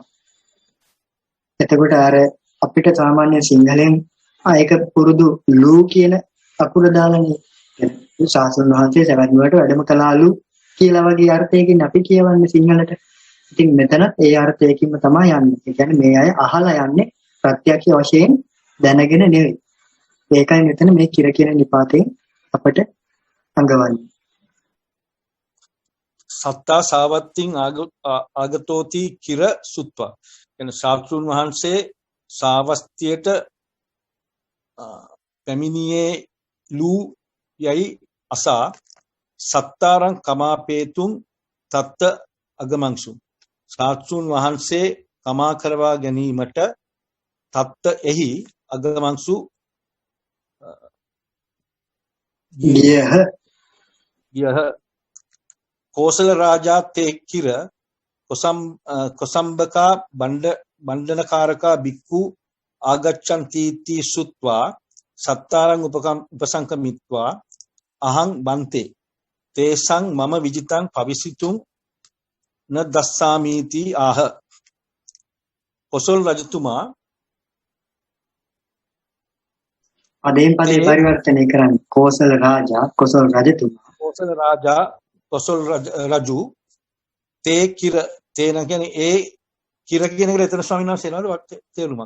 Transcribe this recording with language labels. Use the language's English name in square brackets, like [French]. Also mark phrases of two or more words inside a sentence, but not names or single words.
[Sinhala] එතකොට අර අපිට සාමාන්‍ය සිංහලෙන් ඒක පුරුදු ලූ කියන අකුර දාලානේ ශාස්ත්‍රඥ වහන්සේ සවැත් නුවරට වැඩම කළාලු කියලා වගේ අර්ථයකින් අපි කියවන්නේ සිංහලට. ඉතින් මෙතන ඒ අර්ථයකින්ම තමයි යන්නේ. ඒ කියන්නේ මේ අය අහලා යන්නේ ප්‍රත්‍යක්ෂ වශයෙන් දැනගෙන නෙවෙයි. ඒකයි මෙතන මේ කිර කියන නිපාතේ අපට අඟවන්නේ. [Pali] සත්තා සාවත්තින් ආගතෝති කිර සුත්වා. [Sinhala] එන ශාස්ත්‍රඥ වහන්සේ සාවස්තියට පැමිණියේ ලූ යයි අසා [Pali] සත්තාරං කමාපේතුන් තත්ත අගමංසු. [Sinhala] ශාස්ත්‍රඥ වහන්සේ කමා කරවා ගැනීමට තත්ත එහි අගමංසු ගියහ. [Pali] කෝසල රාජා තේ කිර කොසම්බකා බණ්ඩනකාරකා බික්කු ආගච්ඡන්ති සුත්වා සත්තාරං උපසංකමිත්වා අහං බන්තේ තේසං මම විජිතං පවිසිතුං න දස්සාමීති ආහ. [Sinhala] කොසල් රජතුමා පදයෙන් පදේ පරිවර්තනය කරන්නේ කෝසල රාජා කොසල් රජතුමා. කොසල් රාජා කොසල් රජු [Pali] තේ කිර [Sinhala] තේන කියන්නේ ඒ කිර කියන එක එතන ස්වාමීන් වහන්සේ නේද තේරුමක්.